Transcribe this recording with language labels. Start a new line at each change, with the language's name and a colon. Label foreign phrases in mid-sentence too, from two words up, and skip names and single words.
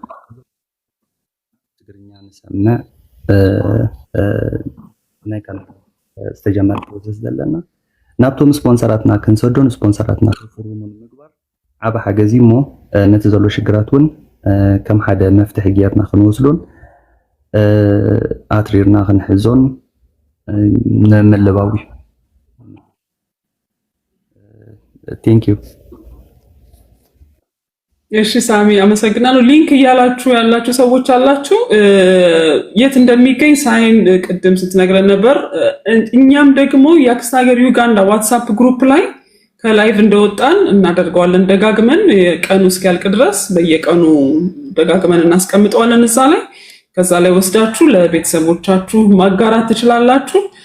Tigrinya: ትግርኛ ንሰምዕ ናይ ካናዳ ዝተጀመረ ፕሮሰስ ዘለና ናብቶም ስፖንሰራትና ክንሰዶን ስፖንሰራትና ክፍርሙን ምግባር ዓብ ሓገዚ እሞ ነቲ ዘሎ ሽግራት እውን ከም ሓደ መፍትሒ ጌርና ክንወስዶን ኣትሪርና ክንሕዞን ንምልባዊ
English: thank you
Amharic: እሺ ሳሚ አመሰግናለሁ። ሊንክ እያላችሁ ያላችሁ ሰዎች አላችሁ የት እንደሚገኝ ሳይን ቅድም ስትነግረን ነበር። እኛም ደግሞ የአክስት ሀገር ዩጋንዳ ዋትስአፕ ግሩፕ ላይ ከላይቭ እንደወጣን እናደርገዋለን ደጋግመን ቀኑ እስኪያልቅ ድረስ በየቀኑ ደጋግመን እናስቀምጠዋለን እዛ ላይ። ከዛ ላይ ወስዳችሁ ለቤተሰቦቻችሁ ማጋራት ትችላላችሁ።